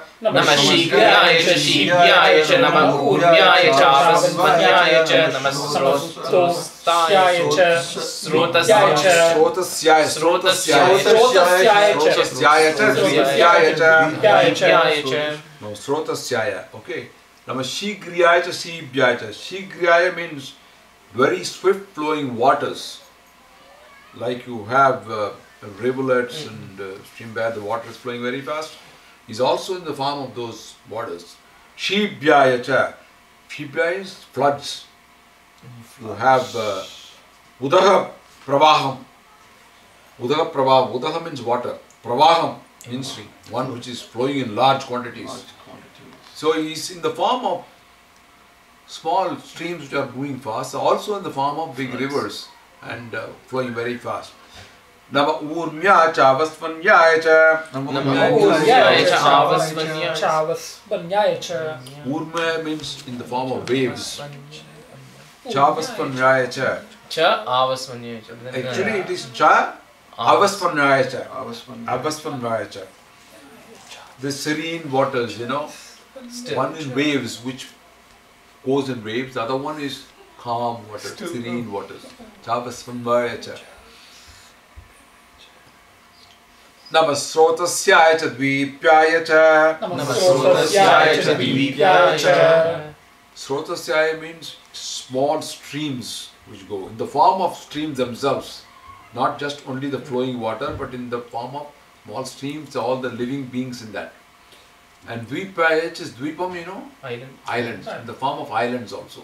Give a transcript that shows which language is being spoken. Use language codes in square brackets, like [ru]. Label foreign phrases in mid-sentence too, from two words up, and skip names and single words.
[sa] नम शीघ्र्याय च शीभ्याय च। नम ऊर्म्याय च वस्पन्याय च. नम स्रोतस्याय च। स्रोतस्याय च. स्रोतस्याय च द्वीप्याय च. [en] Now Srotasyaya, okay. [sa] नम शीघ्र्याय च शीभ्याय च. [en] Shigriyaya means very swift flowing waters. Like you have rivulets and stream where the water is flowing very fast, is also in the form of those waters. [sa] शीभ्याय च. [en] Shibhyaya is floods. You have [sa] उदह प्रवाहम्. उदह प्रवाहम्. [en] Udaha means water. Pravaham means one which is flowing in large quantities. So he is in the form of small streams which are moving fast, also in the form of big rivers and flowing very fast. [sa] नम ऊर्म्य च वस्वन्याय च. [en] Urma means in the form of waves. [sa] चवस्वन्याय च. [en] Actually it is [sa] च अवस्वन्याय च. अवस्वन्याय च. [en] The serene waters, one in waves which goes in waves, the other one is calm water, serene waters. [sa] चवस्वन्याय च. नमस्रोतस्याय च द्वीप्याय च. [en] Srotasyaya means small streams which go in the form of streams themselves, not just only the flowing water, but in the form of small streams, all the living beings in that. And dvipyaya is dvipam, islands, in the form of islands also.